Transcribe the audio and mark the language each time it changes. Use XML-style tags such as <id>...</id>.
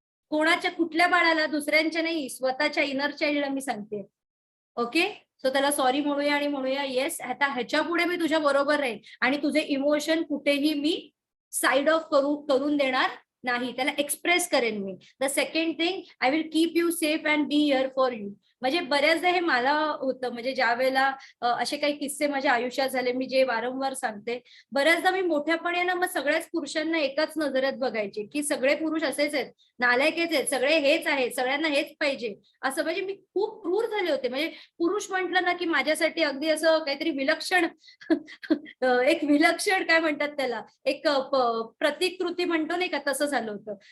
<mr>कोणाच्या कुठल्या बाळाला दुसऱ्यांच्या नाही स्वतःच्या इनर चाइल्डला मी सांगते. ओके सो त्याला सॉरी म्हणूया आणि म्हणूया येस आता ह्याच्या पुढे मी तुझ्या बरोबर राहील आणि तुझे इमोशन कुठेही मी साइड ऑफ करून देणार नाही, त्याला एक्सप्रेस करेन मी.</mr> <en>The second thing, I will keep you safe and be here for you.</en> <mr>म्हणजे बऱ्याचदा हे मला होतं, म्हणजे ज्या वेळेला असे काही किस्से माझ्या आयुष्यात झाले, मी जे वारंवार सांगते, बऱ्याचदा मी मोठ्यापणे ना मग सगळ्याच पुरुषांना एकाच नजरेत बघायचे की सगळे पुरुष असेच आहेत, नालायकच आहेत, सगळे हेच आहेत, सगळ्यांना हेच पाहिजे असं. म्हणजे मी खूप क्रूर झाले होते. म्हणजे पुरुष म्हटलं ना की माझ्यासाठी अगदी असं काहीतरी विलक्षण एक विलक्षण काय म्हणतात त्याला, एक प्रतिकृती म्हणतो नाही का, तसं झालं होतं.</mr>